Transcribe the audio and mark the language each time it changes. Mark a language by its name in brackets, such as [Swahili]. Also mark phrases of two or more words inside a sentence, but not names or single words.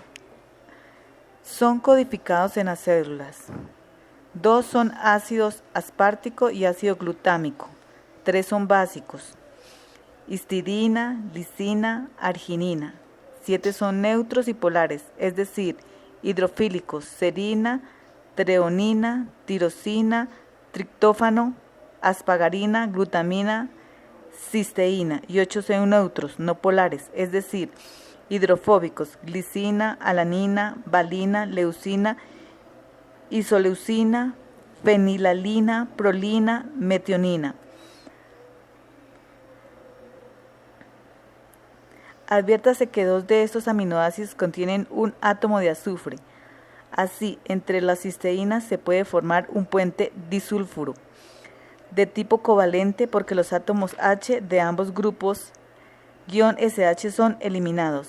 [Spanish] Son codificados en las células. 2 son ácidos aspartico y ácido glutámico. 3 son básicos: histidina, lisina, arginina. 7 son neutros y polares, es decir, hidrofílicos: serina, treonina, tirosina, triptófano, asparagina, glutamina, cisteína. Y 8 son neutros, no polares, es decir, hidrofóbicos: glicina, alanina, valina, leucina, isoleucina, fenilalina, prolina, metionina. Adviértase que 2 de estos aminoácidos contienen un átomo de azufre. Así, entre las cisteínas se puede formar un puente disulfuro de tipo covalente porque los átomos H de ambos grupos -SH son eliminados.